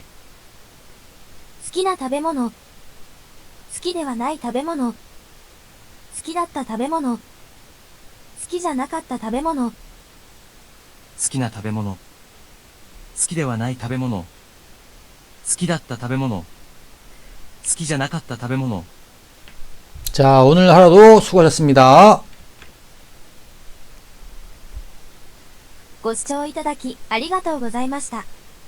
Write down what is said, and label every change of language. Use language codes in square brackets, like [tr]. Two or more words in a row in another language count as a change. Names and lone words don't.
[ja] 好きな食べ物。好きではない食べ物。好きだった食べ物。好きじゃなかった食べ物。好きな食べ物。好きではない食べ物。好きだった食べ物。好きじゃなかった食べ物。 [ko] 자, 오늘 하루도 수고하셨습니다. [ja] ご視聴いただきありがとうございました。